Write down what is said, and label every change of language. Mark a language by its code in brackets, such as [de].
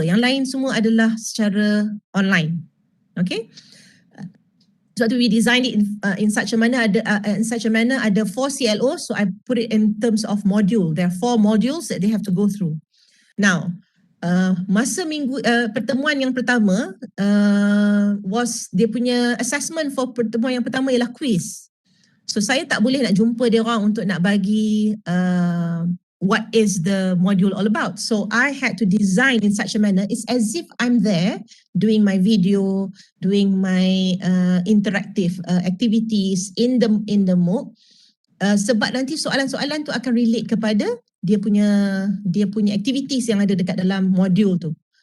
[ms] Yang lain semua adalah secara online. Okay. [en] So we designed it in such a manner [ms] ada 4 CLOs, [en] so I put it in terms of module. There are 4 modules that they have to go through. [ms] Now, masa pertemuan yang pertama was dia punya [en] assessment for [ms] pertemuan yang pertama ialah quiz. So saya tak boleh nak jumpa dia orang untuk nak bagi [en] what is the module all about. So I had to design in such a manner, it's as if I'm there doing my video, doing my interactive activities in the MOOC. [ms] Sebab nanti soalan-soalan tu akan relate kepada dia punya activities yang ada dekat dalam modul tu.